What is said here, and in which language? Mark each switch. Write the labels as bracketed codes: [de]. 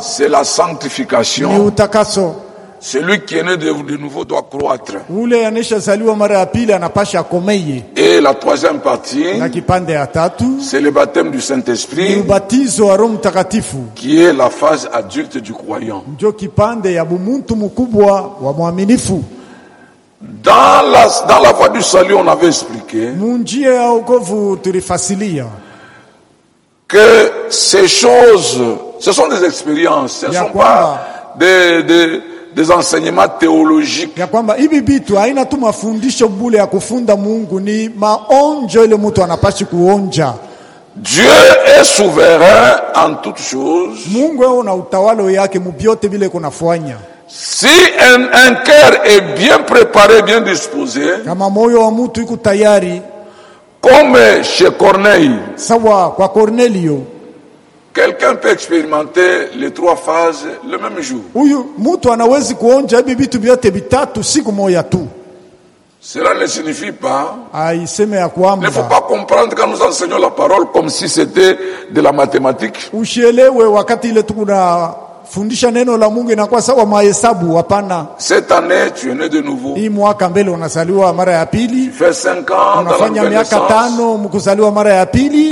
[fr] C'est la sanctification. [sw] Ni utakaso. [fr] Celui qui est né de nouveau doit croître. [sw] Ule anesha zaliwa mara ya pili anapasha komeye. [fr] Et la troisième partie. [sw] Na kipande ya tatu. [fr] C'est le baptême du Saint-Esprit. [sw] Ubatizo wa Roho Mtakatifu. [fr] Qui est la phase adulte du croyant. [sw] Ndio kipande ya bumuntu mkubwa wa mwaminifu. [fr] Dans la voie du salut on avait expliqué. [sw] Munjia ya wokovu tulifasilia. [fr] Que ces choses, ce sont des expériences, ce ne sont pas des des enseignements théologiques. [sw] Ya kwamba hivi vitu haina tu mafundisho bure ya kufunda Mungu ni maonjo ile mtu anapashi kuonja. [fr] Dieu est souverain en toutes choses. [sw] Mungu yeye una utawala yake mbiote vile kunafanya. [fr] Si un cœur est bien préparé, bien disposé. [sw] Kama moyo wa mtu iko tayari. [fr] Comme chez Corneille. [sw] Sawa kwa Cornelio. [fr] Quelqu'un peut expérimenter les trois phases le même jour. [sw] Uyu mtu anawezi kuonja hivi vitu vyote vitatu siku moja tu. [fr] Cela ne signifie pas. [sw] Ai sema ya kwamba. [fr] Ne faut pas comprendre quand nous enseignons la parole comme si c'était de la mathématique. [sw] Ushielewe wakati ile tu kuna fundisha neno la Mungu inakuwa sawa mahesabu hapana. [fr] Cette année tu es né de nouveau. [sw] Hii mwaka mbele unazaliwa mara ya pili. [fr] Tu fais 5 ans. [sw] Unafanya miaka 5 mkuzaliwa mara ya pili.